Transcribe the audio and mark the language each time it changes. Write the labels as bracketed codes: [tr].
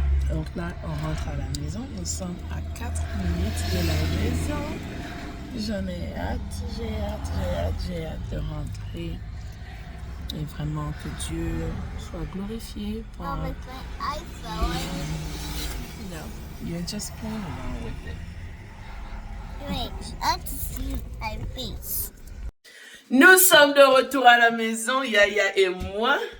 [fr] Donc là, on rentre à la maison. Nous sommes à 4 minutes de la maison. J'en ai hâte, j'ai hâte de rentrer. Et vraiment que Dieu soit glorifié. Pour... [en] Oh, with my iPhone. No, you're just playing around with it. Wait, I have to see my face. [fr] Nous sommes de retour à la maison, Yaya et moi.